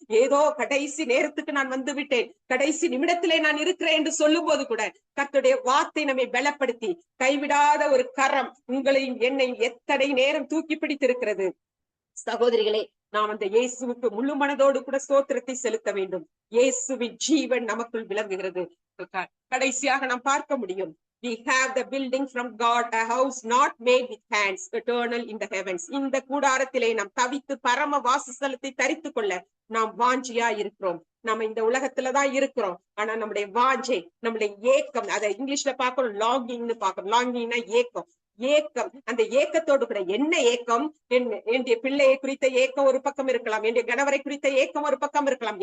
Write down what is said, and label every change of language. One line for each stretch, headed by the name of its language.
Tamil: ஏதோ கடைசி நேரத்துக்கு நான் வந்து விட்டேன், கடைசி நிமிடத்திலே நான் இருக்கிறேன் என்று சொல்லும் போது கூட கர்த்தருடைய வார்த்தை நம்மை பலப்படுத்தி கைவிடாத ஒரு கரம் உங்களையும் என்னையும் எத்தனை நேரம் தூக்கி பிடித்திருக்கிறது. சகோதரிகளே, நாம் அந்த இயேசுவுக்கு முழு மனதோடு கூட ஸ்தோத்திரத்தை செலுத்த வேண்டும். இயேசுவின் ஜீவன் நமக்குள் விளங்குகிறது. கடைசியாக நாம் பார்க்க முடியும்,
English: we have the building from God, a house not made with hands, eternal in the heavens.
Tamil: இந்த கூடாரத்திலே நாம் தவித்து பரம வாசஸ்தலத்தை தரித்து கொள்ள நாம் வாஞ்சியா இருக்கிறோம். நம்ம இந்த உலகத்துலதான் இருக்கிறோம். ஆனா நம்முடைய வாஞ்சை, நம்முடைய ஏக்கம், அதை இங்கிலீஷ்ல பார்க்கணும், லாங்கிங்னு பார்க்கணும். லாங்கிங்னா ஏக்கம். ஏக்கம், அந்த ஏக்கத்தோடு கூட என்ன ஏக்கம், என்னுடைய பிள்ளையை குறித்த ஏக்கம் ஒரு பக்கம் இருக்கலாம், என்னுடைய கணவரை குறித்த ஏக்கம் ஒரு பக்கம் இருக்கலாம்.